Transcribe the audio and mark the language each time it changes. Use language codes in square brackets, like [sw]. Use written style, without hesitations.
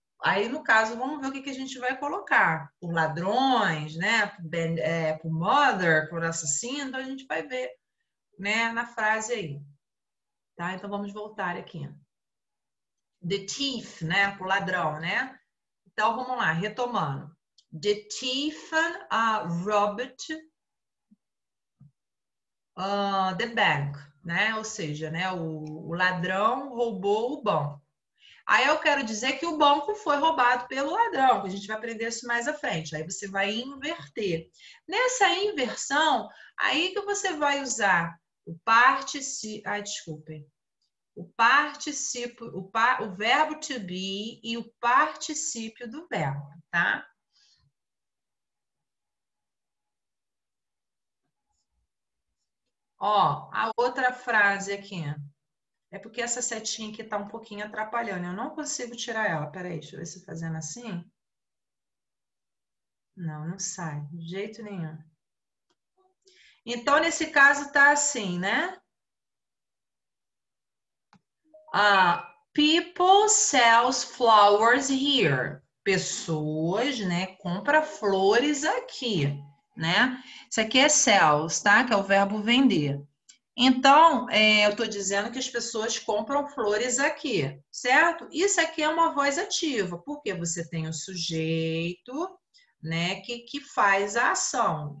[pt] Aí, no caso, vamos ver o que a gente vai colocar. Por ladrões, né? Por mother, por assassino. Então, a gente vai ver, né, na frase aí. Tá? Então, vamos voltar aqui. [en] The thief, [pt] né? Por ladrão, né? Então, vamos lá, retomando. [en] The thief robbed the bank, [pt] né? Ou seja, né? O ladrão roubou o banco. Aí eu quero dizer que o banco foi roubado pelo ladrão, que a gente vai aprender isso mais à frente. Aí você vai inverter. Nessa inversão, aí que você vai usar o particípio. Ai, desculpem. O particípio, o verbo to be e o particípio do verbo, tá? Ó, a outra frase aqui. É porque essa setinha aqui tá um pouquinho atrapalhando. Eu não consigo tirar ela. Peraí, deixa eu ver se fazendo assim. Não, não sai. De jeito nenhum. Então, nesse caso, tá assim, né? [en] People sells flowers here. [pt] Pessoas, né, compra flores aqui, né? Isso aqui é sells, tá? Que é o verbo vender. Então, eu estou dizendo que as pessoas compram flores aqui, certo? Isso aqui é uma voz ativa, porque você tem o sujeito, né, que faz a ação.